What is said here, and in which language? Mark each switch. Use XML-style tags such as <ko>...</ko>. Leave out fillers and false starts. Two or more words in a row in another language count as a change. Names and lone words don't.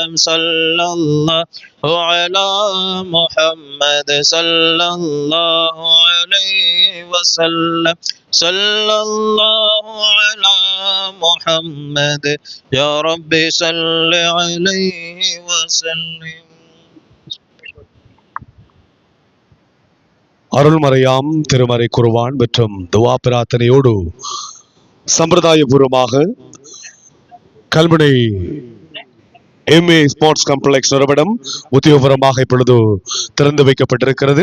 <ar>صلى الله على محمد صلى الله عليه وسلم. صلى الله على محمد يا ربي صل عليه وسلم.</ar> <ta>அருள்மறையாம் திருமறை குர்ஆன் மற்றும் துவா பிரார்த்தனையோடு சம்பிரதாயபூர்வமாக கல்முனை MA ஸ்போர்ட்ஸ் காம்ப்ளெக்ஸ் நிறுவனம் உத்தியோகபூர்வமாக இப்பொழுது திறந்து வைக்கப்பட்டிருக்கிறது.</ta>